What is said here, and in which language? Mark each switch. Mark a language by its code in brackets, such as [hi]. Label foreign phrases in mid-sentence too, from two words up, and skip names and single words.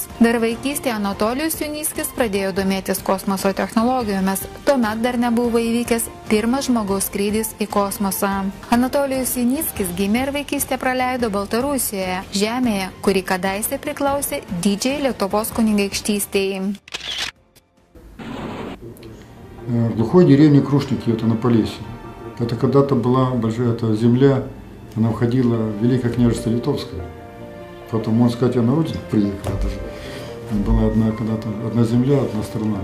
[lt] Dar vaikystėje Anatolijus Junickis pradėjo domėtis kosmoso technologijomis. Tuomet dar nebuvo įvykęs pirmas žmogaus skrydis į kosmosą. Anatolijus Junickis gimė ir vaikystę praleido Baltarusijoje, žemėje, kuri kadaise priklausė didžiai Lietuvos kunigaikštystei. [ru] В глухой деревне Крушники, это на Полесье. Это когда-то была большая земля, она входила в Великое княжество Литовское. Потом, можно сказать, я на родину приехал. Это же была когда-то одна земля, одна страна.